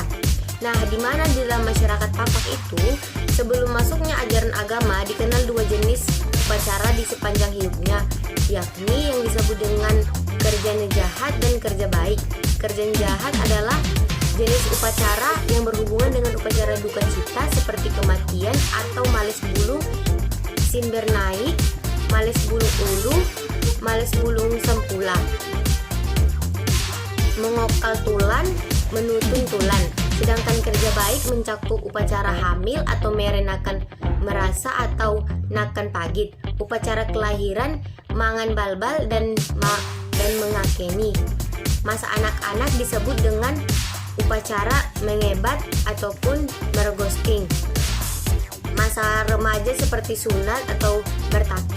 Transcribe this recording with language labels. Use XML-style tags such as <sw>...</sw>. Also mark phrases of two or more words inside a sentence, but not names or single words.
<id>Nah, di mana di dalam masyarakat Pakpak itu, sebelum masuknya ajaran agama, dikenal dua jenis upacara di sepanjang hidupnya, yakni yang disebut dengan kerja jahat dan kerja baik. Kerja jahat adalah jenis upacara yang berhubungan dengan upacara duka cita seperti kematian atau males bulu, simber naik, males bulu ulu, males bulung sempula, mengokal tulan, menutun tulan. Sedangkan kerja baik mencakup upacara hamil atau merenakan merasa atau nakan pagit, upacara kelahiran, mangan balbal dan mengakeni. Masa anak-anak disebut dengan upacara mengebat ataupun mergosking. Masa remaja seperti sunat atau bertakir.</id>